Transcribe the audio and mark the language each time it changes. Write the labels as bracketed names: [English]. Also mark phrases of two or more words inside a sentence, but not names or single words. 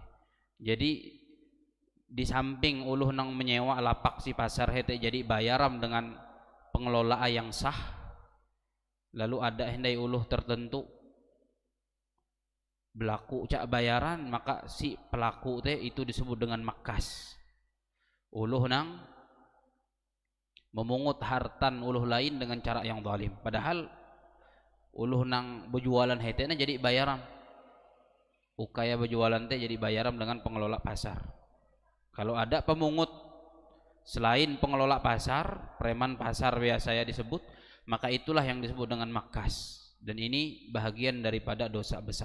[Indonesian] Jadi di samping [Ngaju] uluh nang [Indonesian] menyewa lapak si pasar [Ngaju] hete jadi bayaran [Indonesian] dengan pengelola yang sah, lalu ada [Ngaju] hendai uluh [Indonesian] tertentu berlaku cak bayaran, maka si pelaku itu disebut dengan makkas. [Ngaju] Uluh nang memungut hartan uluh lain [Indonesian] dengan cara yang zalim, [Ngaju] padahal uluh nang berjualan hete jadi bayaran, ukaya berjualan jadi bayaran [Indonesian] dengan pengelola pasar. Kalau ada pemungut selain pengelola pasar, preman pasar biasanya disebut, maka itulah yang disebut dengan makkas, dan ini bahagian daripada dosa besar.